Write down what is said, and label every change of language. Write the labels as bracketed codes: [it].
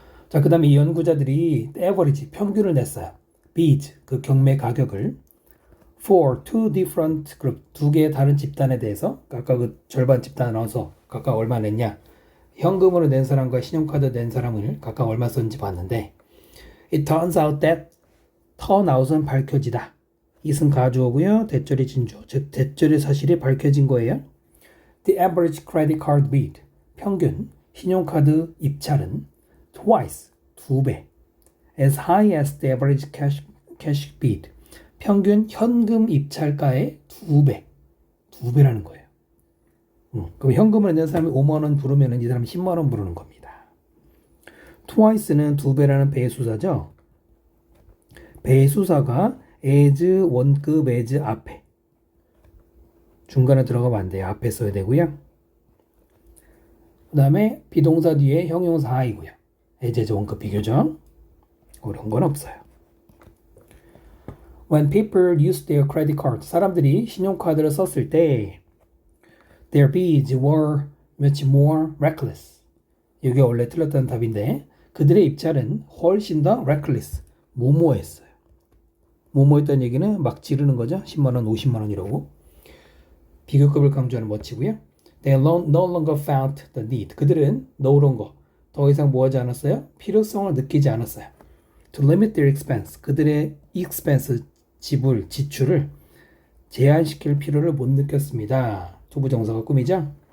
[ko] 자, 그 다음에 이 연구자들이 average, 평균을 냈어요. bid, 그 경매 가격을 for two different group, 두 개의 다른 집단에 대해서 아까 그 절반 집단에 나와서 각각 얼마 냈냐. 현금으로 낸 사람과 신용카드 낸 사람을 각각 얼마 썼는지 봤는데 [en] It turns out that [ko] turnout은 밝혀지다. it은 가주어고요. 대절이 진주어. 즉 대절의 사실이 밝혀진 거예요. [en] The average credit card bid. [ko] 평균 신용카드 입찰은 [en] twice. [ko] 2배. [en] As high as the average cash bid. [ko] 평균 현금 입찰가의 2배. 2배라는 거예요. 그럼 현금을 낸 사람이 5만 원 부르면 이 사람이 10만 원 부르는 겁니다. twice는 2배라는 배수사죠. 배수사가 as 원급 as 앞에 중간에 들어가면 안 돼요. 앞에 써야 되고요. 그 다음에 비동사 뒤에 형용사 하이고요. as 원급 비교죠. 어려운 건 없어요. [en] When people use their credit card, [ko] 사람들이 신용카드를 썼을 때 [en] their bids were much more reckless. [ko] 이게 원래 틀렸다는 답인데 그들의 입찰은 훨씬 더 reckless, 무모했어요. 무모했다는 얘기는 막 지르는 거죠. 10만 원, 50만 원이라고. 비교급을 강조하는 멋지고요. [en] They no longer felt the need. [ko] 그들은 no longer, 더 이상 뭐하지 않았어요? 필요성을 느끼지 않았어요. [en] To limit their expense. [ko] 그들의 expense, 지출을 제한시킬 필요를 못 느꼈습니다. 투부정사가 꿈이죠?